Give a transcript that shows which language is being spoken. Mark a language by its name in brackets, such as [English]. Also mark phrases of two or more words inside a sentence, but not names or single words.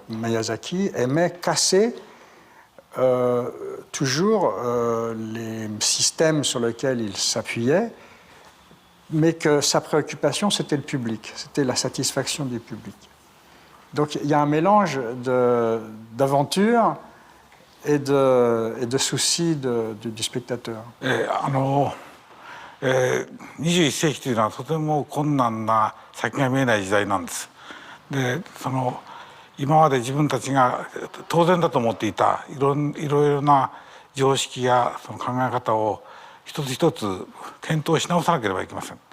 [French] Miyazaki aimait casser toujours les systèmes sur lesquels il s'appuyait, mais que sa préoccupation, c'était le public, c'était la satisfaction du public. Donc il y a un mélange d'aventure et de soucis du spectateur. [Japanese] 21 世紀というのはとても困難な先が見えない時代なんです。で今まで自分たちが当然だと思っていたいろいろな常識やその考え方を一つ一つ検討し直さなければいけません。